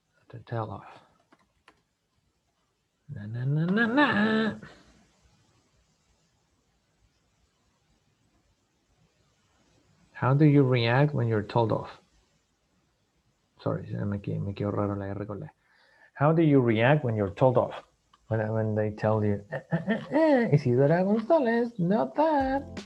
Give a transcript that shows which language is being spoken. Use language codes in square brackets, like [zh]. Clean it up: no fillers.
[en] To tell off. Na, na, na, na, na. How do you react when you're told off? Sorry, [es] me quedó raro la R con la. [en] How do you react when you're told off? When they tell you, Isidora González, not that.